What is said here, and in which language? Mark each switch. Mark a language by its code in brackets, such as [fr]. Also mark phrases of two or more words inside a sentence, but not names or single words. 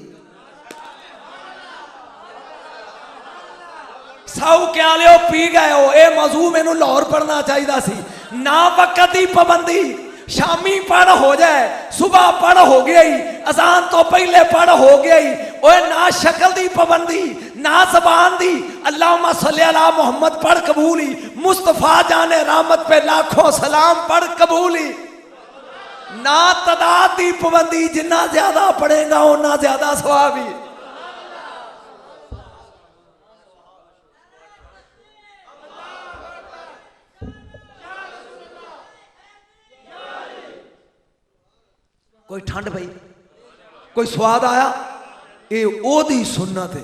[pa] ساؤ کیا لیو پی گئے ہو، اے موضوع مینوں لاہور پڑھنا چاہیے سی. نہ وقت دی پابندی، شامی پڑھ ہو جائے، صبح پڑھ ہو گئی، اذان تو پہلے پڑھ ہو گئی. اوئے نہ شکل دی پابندی، نہ زبان دی, [ar] اللهم صل على محمد [pa] پڑھ قبولی، مصطفیٰ جان رحمت پہ لاکھوں سلام پڑھ قبولی. نہ تعداد دی پابندی، جنا زیادہ پڑھے گا اونا زیادہ ثوابی. کوئی ٹھنڈ پئی، کوئی سواد آیا، یہ اودی سنت ہے.